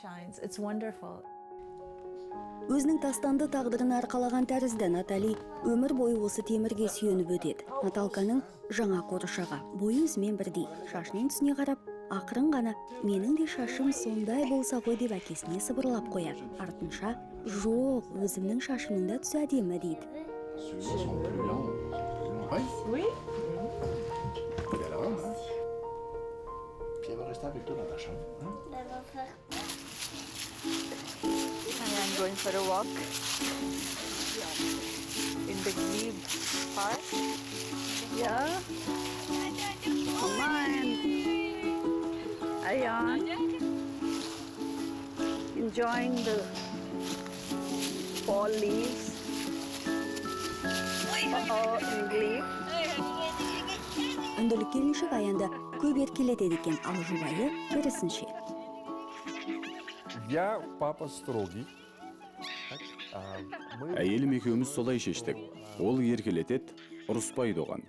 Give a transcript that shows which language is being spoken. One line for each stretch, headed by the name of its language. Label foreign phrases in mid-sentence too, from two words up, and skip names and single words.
Kazakh: Өзінің тастанды тағдырын арқалаған тәрізді Натали өмір бойы осы темірге сүйеніп өтеді. Наталканың жаңа қоршаға бойы өзімен бірдей. Шашының түсіне қарап, ақырын ғана менің де шашым сондай болса ғой деп әкесіне сыбырлап қояды. Артынша, жоқ, өзімнің шашымның да түсі әдемі дейді.
English: I'm going for a walk in the glebe park. Yeah. Come on. Ayan. Enjoying the fall leaves. In glebe.
Kazakh: Үнділік келіншек аянда көп еркелетеді екен, ал жұбайы керісінше.
Russian: Я папа строгий.
Kazakh: Әйелім екеуміз солай шештік. Ол еркелетеді, ұрыспайды оған.